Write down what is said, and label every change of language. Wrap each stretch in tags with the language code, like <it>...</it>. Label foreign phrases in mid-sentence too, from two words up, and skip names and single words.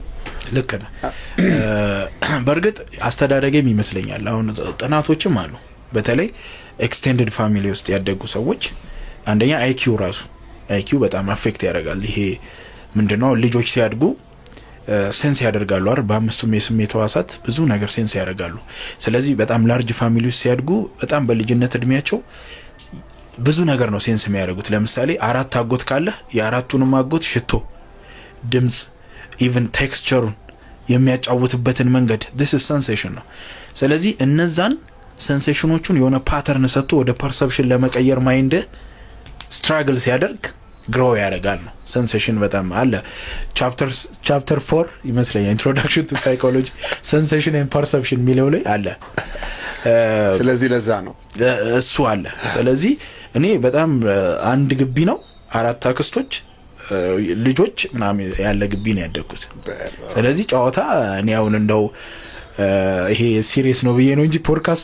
<am>ልክ ነው በርግጥ አስተዳደገም ይመስለኛል አሁን ጥናቶችም አሉ በተለይ</am> <en>extended family</en> <am>ውስጥ ያደጉ ሰዎች አንደኛ አይኪው በጣም አፌክት ያደርጋል ይሄ ምንድነው ልጆች ሲያድጉ ሴንስ ያደርጋሉ አይደል በአምስቱም የስሜት ህዋሳት ብዙ ነገር ሴንስ ያደርጋሉ ስለዚህ በጣም</am> <en>large family</en> <am>ውስጥ ሲያድጉ በጣም በልጅነት እድሜያቸው ብዙ ነገር ነው ሴንስ የሚያደርጉት ለምሳሌ አራት አጎት ካለ የአራቱንም አጎት ሽቶ ድምጽ</am> <en>even texture</en> <am>የሚያጫውትበትን መንገድ</am> <en>this is sensation</en> <am>ነው ስለዚህ እነዛን ሴንሴሽኖቹን የሆነ ፓተርን ሰጥቶ ወደ ፐርሰፕሽን ለመቀየር</am> <en>mind struggle</en> <am>ሲያደርግ ግሮው ያደርጋል ነው ሴንሴሽን በጣም አለ ቻፕተር 4 ይመስለኛል</am> <en>introduction to psychology sensation and perception</en> <am>ሚለው ላይ አለ ስለዚህ ለዛ ነው እሱ አለ ስለዚህ እኔ በጣም አንድ ግቢ ነው አራት አክስቶች ልጆች ምናምን ያለ ግቢ ነው ያደኩት ስለዚህ ጨዋታ እኔ አሁን እንደው ይሄ ሲሪየስ ነው ብዬ ነው እንጂ ፖድካስቱ</am>